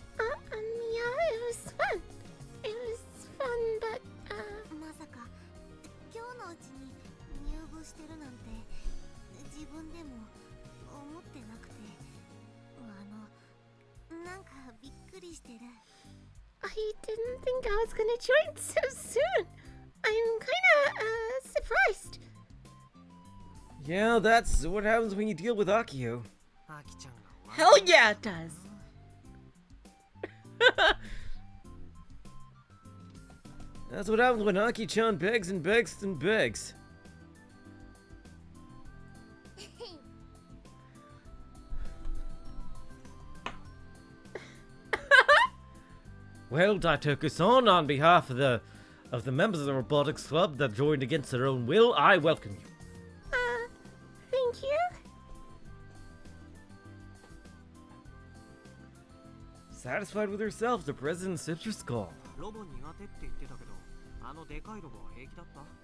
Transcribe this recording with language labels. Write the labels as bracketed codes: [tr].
[en] Yeah, it was fun. It was fun, but, [ja] まさか今日のうちに入部してるなんて自分でも思ってなくてなんかびっくりしてる [en] I didn't think I was gonna join so soon. I'm kinda, surprised. Yeah, that's what happens when you deal with Akio. [ja] アキちゃんがおらん [en] Hell yeah, it does. That's what happens when Aki-chan begs and begs and begs. Well, Daitoku-san, on behalf of the members of the Robotics Club that joined against their own will, I welcome you. Thank you. Satisfied with herself, the president sips her skull. [ja] ロボ苦手って言ってたけど、あのでかいロボは平気だった？